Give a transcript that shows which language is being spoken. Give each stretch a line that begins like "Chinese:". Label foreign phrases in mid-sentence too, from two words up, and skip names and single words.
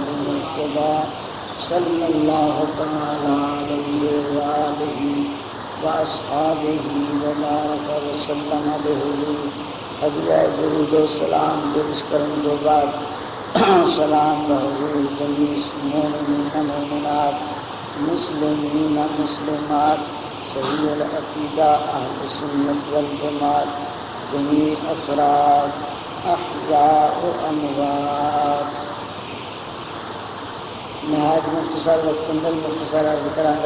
Saraiki: مصطفیٰ
Arabic: صلی اللہ تعالی علیہ وآلہ واصحابہ وبارک وسلم
Saraiki: بحضور حضرہ درود و سلام درس کرن تو بعد سلام بحضور
Arabic: جمیع مومنین مومنات مسلمین مسلمات صحیح العقیدہ اہل سنت والجماعت جمیع افراد احیاء و اموات.
Saraiki: نہایت مختصر وقت اندر مختصر عرض کرانگا.